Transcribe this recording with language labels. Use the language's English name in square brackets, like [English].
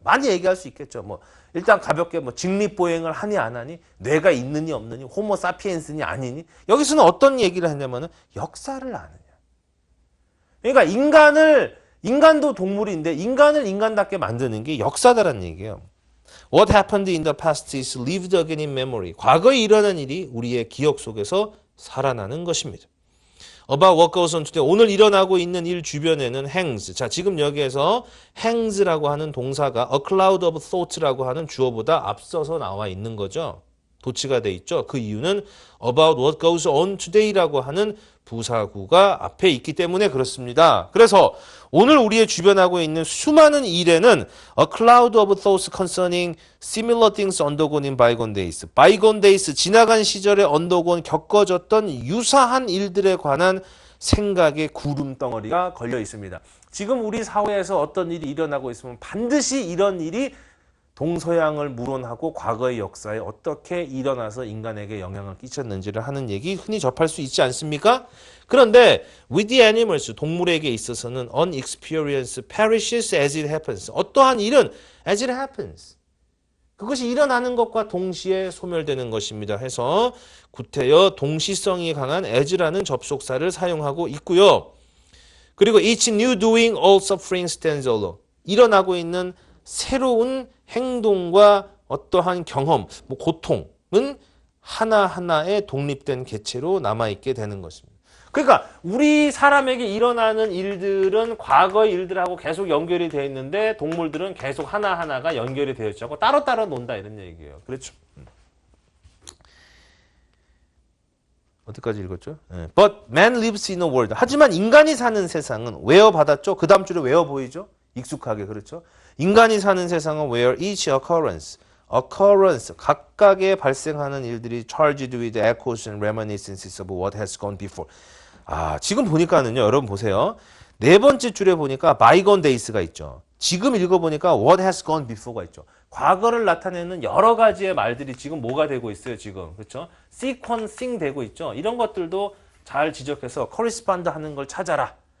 [Korean] 많이 얘기할 수 있겠죠. 뭐 일단 가볍게 뭐 직립보행을 하니 안 하니, 뇌가 있느니 없느니, 호모 사피엔스니 아니니. 여기서는 어떤 얘기를 하냐면은 역사를 아느냐. 그러니까 인간도 동물인데 인간을 인간답게 만드는 게 역사다라는 얘기예요. [English] What happened in the past is lived again in memory. [Korean] 과거에 일어난 일이 우리의 기억 속에서 살아나는 것입니다. [English] About what goes on today. [Korean] 오늘 일어나고 있는 일 주변에는 hangs. 자, 지금 여기에서 hangs라고 하는 동사가 [English] a cloud of thought [Korean] 라고 하는 주어보다 앞서서 나와 있는 거죠. 도치가 돼 있죠. 그 이유는 [English] about what goes on today [Korean] 라고 하는 부사구가 앞에 있기 때문에 그렇습니다. 그래서 오늘 우리의 주변하고 있는 수많은 일에는 [English] a cloud of thoughts concerning similar things undergone in bygone days. bygone days, [Korean] 지나간 시절에 undergone, 겪어졌던 유사한 일들에 관한 생각의 구름덩어리가 걸려 있습니다. 지금 우리 사회에서 어떤 일이 일어나고 있으면 반드시 이런 일이 동서양을 물론하고 과거의 역사에 어떻게 일어나서 인간에게 영향을 끼쳤는지를 하는 얘기 흔히 접할 수 있지 않습니까? 그런데 [English] with the animals, [Korean] 동물에게 있어서는 [English] an experience perishes as it happens. [Korean] 어떠한 일은 [English] as it happens. [Korean] 그것이 일어나는 것과 동시에 소멸되는 것입니다. 해서 구태여 동시성이 강한 as라는 접속사를 사용하고 있고요. [English] 그리고 each new doing all suffering stands alone. [Korean] 일어나고 있는 새로운 행동과 어떠한 경험, 뭐 고통은 하나하나의 독립된 개체로 남아있게 되는 것입니다. 그러니까 우리 사람에게 일어나는 일들은 과거의 일들하고 계속 연결이 되어 있는데 동물들은 계속 하나하나가 연결이 되어 있지 않고 따로따로 논다 이런 얘기예요. 그렇죠? 어디까지 읽었죠? [English] But man lives in a world. [Korean] 하지만 인간이 사는 세상은 외워받았죠? 그 다음 줄에 외워 보이죠? 익숙하게 그렇죠? 인간이 사는 세상은 [English] where each occurrence, [Korean] 각각의 발생하는 일들이 [English] charged with echoes and reminiscences of what has gone before. [Korean] 아, 지금 보니까는요, 여러분 보세요. 네 번째 줄에 보니까 [English] bygone days [Korean] 가 있죠. 지금 읽어보니까 [English] what has gone before [Korean] 가 있죠. 과거를 나타내는 여러 가지의 말들이 지금 뭐가 되고 있어요, 지금. 그렇죠? sequencing 되고 있죠. 이런 것들도 잘 지적해서 correspond 하는 걸 찾아라.